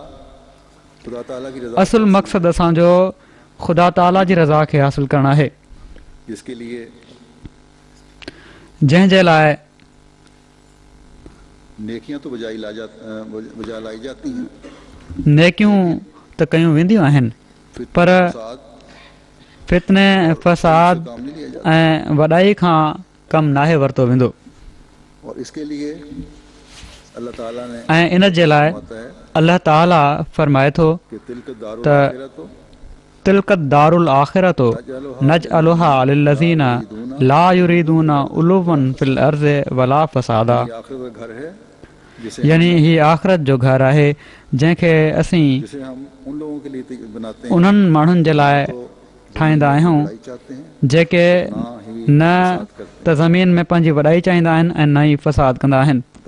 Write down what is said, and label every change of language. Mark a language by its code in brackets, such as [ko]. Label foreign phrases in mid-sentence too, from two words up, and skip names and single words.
[sd] असुल मक़सदु असांजो ख़ुदा ताला जी रज़ा खे हासिलु करणु आहे, जंहिंजे लाइ नेकियूं त कयूं वेंदियूं आहिनि, पर फितने फ़साद ऐं वॾाई खां कमु नाहे वरितो वेंदो। ऐं इन जे लाइ अल्लाह ताला फरमाए थो त [ar] تلك الدار الآخرة نجعلها للذين لا يريدون علوا في الأرض ولا فسادا. [sd] यानी ही आख़िरत जो घरु आहे जंहिंखे असीं उन्हनि माण्हुनि जे लाइ ठाहींदा आहियूं जेके न त ज़मीन में पंहिंजी वॾाई चाहींदा आहिनि ऐं न ई फ़साद कंदा आहिनि।